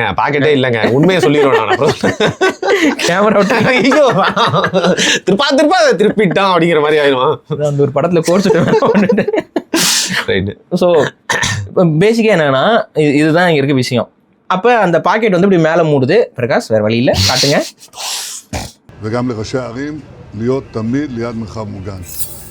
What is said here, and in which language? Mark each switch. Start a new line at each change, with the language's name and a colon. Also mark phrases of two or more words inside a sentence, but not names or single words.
Tamil: பாக்கெட்டே இல்லங்க, உண்மையை சொல்லிடுவேன். கேமரா திருப்பிட்டான் அப்படிங்கிற மாதிரி ஆயிடும். அந்த ஒரு படத்துல கோர்ஸ். ஸோ பேசிக்காக என்னன்னா, இதுதான் இங்கே இருக்க விஷயம். அப்போ அந்த பாக்கெட் வந்து இப்படி மேலே மூடுது. பிரகாஷ், வேற வழி இல்லை, காட்டுங்க.
Hebrew: וגם לראשי הערים להיות תמיד ליד מרחב מוגן.